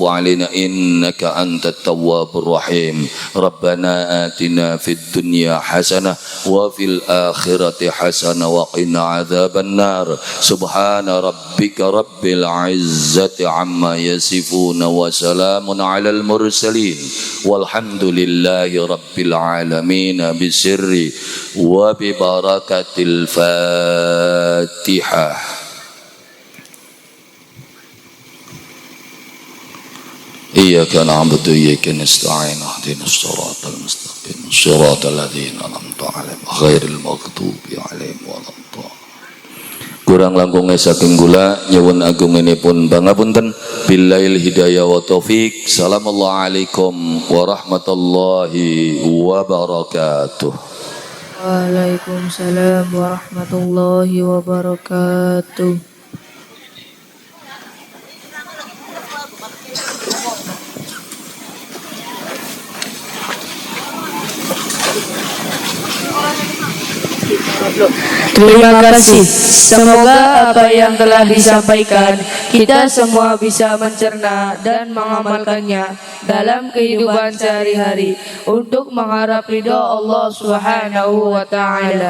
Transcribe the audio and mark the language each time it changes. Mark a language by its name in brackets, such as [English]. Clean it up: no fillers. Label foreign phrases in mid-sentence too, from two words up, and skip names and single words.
[Arabic] علينا إنك أنت التواب الرحيم ربنا آتنا في الدنيا حسنة وفي الآخرة حسنة وقنا عذاب النار سبحان ربك رب العزة عما يصفون وسلام على المرسلين والحمد لله رب العالمين بسر وببركة الفاتحة. إياك نعبد وإياك نستعين اهدنا الصراط المستقيم صراط الذين أنعمت عليهم غير المغضوب عليهم ولا الضالين. [Javanese] Kurang langkungnya saking gula nyuwun agunginipun pangapunten [Arabic] بالهداية والتوفيق. السلام عليكم ورحمة الله وبركاته. وعليكم السلام ورحمة الله وبركاته. [Indonesian] Terima kasih. Semoga apa yang telah disampaikan kita semua bisa mencerna dan mengamalkannya dalam kehidupan sehari-hari untuk mengharap ridha Allah [Arabic] سبحانه وتعالى.